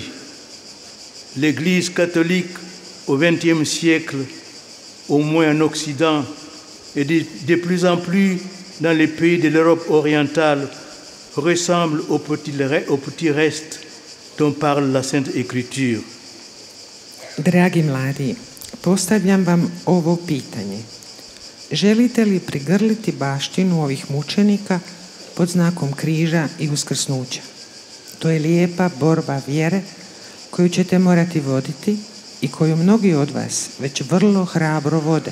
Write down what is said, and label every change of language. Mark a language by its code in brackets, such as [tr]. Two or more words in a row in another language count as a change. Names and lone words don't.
[fr] L'Église catholique au XXe siècle, au moins en Occident, et de plus en plus dans les pays de l'Europe orientale, ressemble au petit reste dont parle la Sainte Écriture. [hr] Dragi mladi, postavljam vam ovo pitanje. Želite li prigrliti baštinu ovih mučenika pod znakom križa i uskrsnuća? To je lijepa borba vjere koju ćete morati voditi i koju mnogi od vas već vrlo hrabro vode.